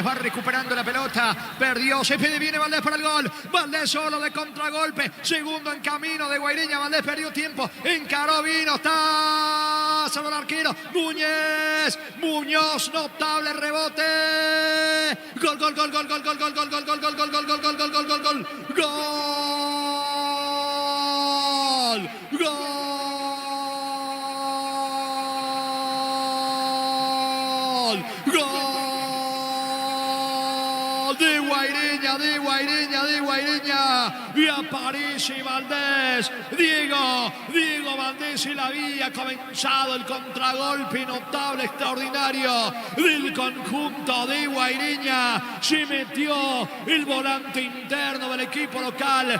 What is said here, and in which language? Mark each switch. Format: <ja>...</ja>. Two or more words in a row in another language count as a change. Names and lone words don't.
<es>Va recuperando la pelota. Perdió. Se pide, viene Valdés para el gol. Valdés solo de contragolpe. Segundo en camino de Guaireña. Valdés perdió tiempo. Encaró, vino. Está solo el arquero. Muñez. Muñoz. Notable rebote. Gol, gol, gol, gol, gol, gol, gol, gol, gol, gol, gol, gol, gol, gol, gol, gol, gol, gol, gol. Gol. Gol. De Guaireña, de Guaireña, de Guaireña. Y aparece Valdés. Diego Valdés, se la había comenzado el contragolpe notable, extraordinario del conjunto de Guaireña. Se metió el volante interno del equipo local.</es>